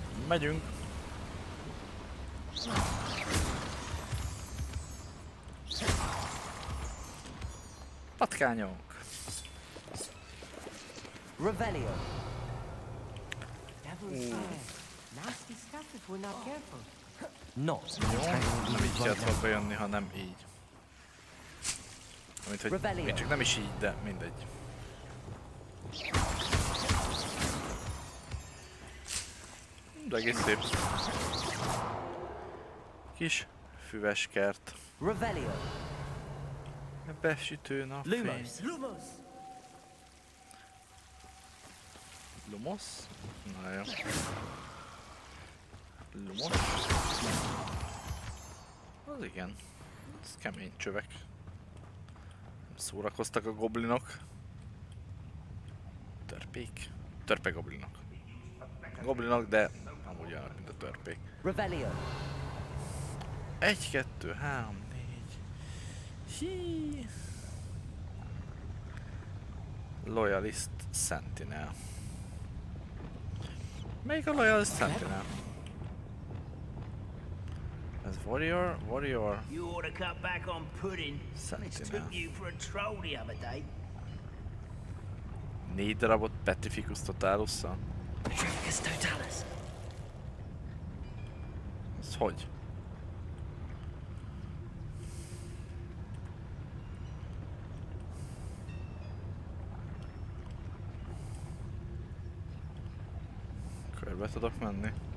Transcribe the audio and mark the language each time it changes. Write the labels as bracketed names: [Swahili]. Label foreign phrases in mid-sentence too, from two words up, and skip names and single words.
[Hungarian] Megyünk. Patkányok. Revelio. [English] Devil's fire. Nasty stuff if we're not careful. Not. [Hungarian] Jó, nem így kellett volna bejönni, hanem így. Amit, hogy még csak nem is így, de mindegy. De egész szép. Kis füves kert. Revelio. Besütő napfény. Lumos. Lumos? Na jó. Lumos? Az igen. Ez kemény csövek. Nem szórakoztak a goblinok. Törpék? Törpe goblinok. Goblinok, de amúgy olyan, mint a törpék. Revelio. 1, 2, 3, 4. Hí. Loyalist Sentinel. Melyik a Loyalist Sentinel? Ez Warrior, Warrior. [English] You ought to cut back on pudding. Sentinel. Took you for a troll the other day. [Hungarian] 4 darabot Petrificus Totalusszal? Petrificus Totalus. Ez hogy? Körbe tudok menni.